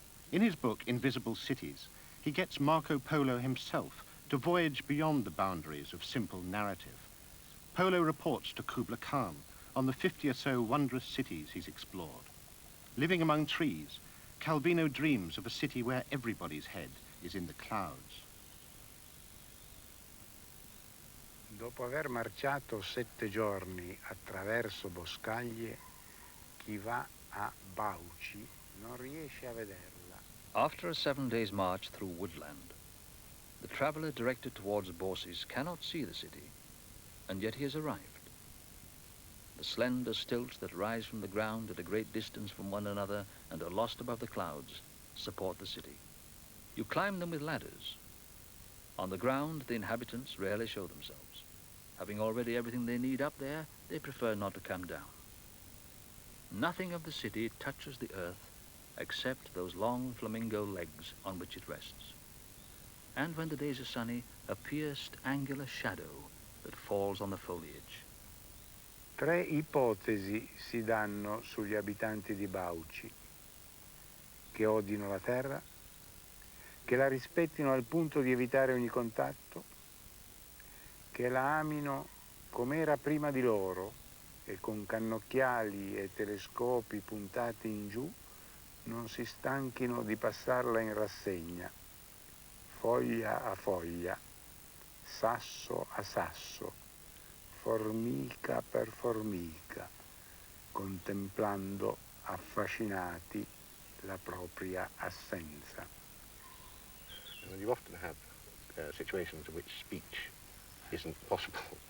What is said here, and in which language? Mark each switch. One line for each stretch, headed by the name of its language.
English: In his book, Invisible Cities, he gets Marco Polo himself to voyage beyond the boundaries of simple narrative. Polo reports to Kubla Khan on the 50 or so wondrous cities he's explored. Living among trees, Calvino dreams of a city where everybody's head is in the clouds.
Italian: Dopo aver marciato 7 giorni attraverso boscaglie, chi va a Bauci non riesce a vederla.
English: After a 7 days' march through woodland, The traveller directed towards Borsis cannot see the city, and yet he has arrived. The slender stilts that rise from the ground at a great distance from one another and are lost above the clouds support the city. You climb them with ladders. On the ground, the inhabitants rarely show themselves. Having already everything they need up there, they prefer not to come down. Nothing of the city touches the earth except those long flamingo legs on which it rests. And when the days are sunny, a pierced angular shadow that falls on the foliage.
Italian: Tre ipotesi si danno sugli abitanti di Bauci: che odino la terra, che la rispettino al punto di evitare ogni contatto, che la amino com'era prima di loro e con cannocchiali e telescopi puntati in giù non si stanchino di passarla in rassegna, foglia a foglia, sasso a sasso, formica per formica, contemplando affascinati la propria assenza.
English: And you often have situations in which speech isn't possible.